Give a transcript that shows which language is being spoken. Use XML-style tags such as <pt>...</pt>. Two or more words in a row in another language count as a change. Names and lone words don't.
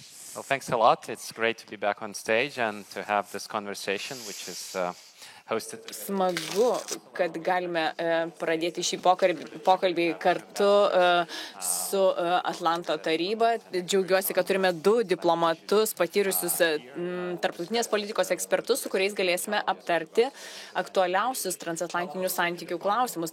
<en>Well, thanks a lot. It's great to be back on stage and to have this conversation, which is hosted.</en> <lt>Smagu, kad galime pradėti šį pokalbį kartu su Atlanto taryba. Džiaugiuosi, kad turime du diplomatus, patyrusius tarptautinės politikos ekspertus, su kuriais galėsime aptarti aktualiausius transatlantinių santykių klausimus.</lt>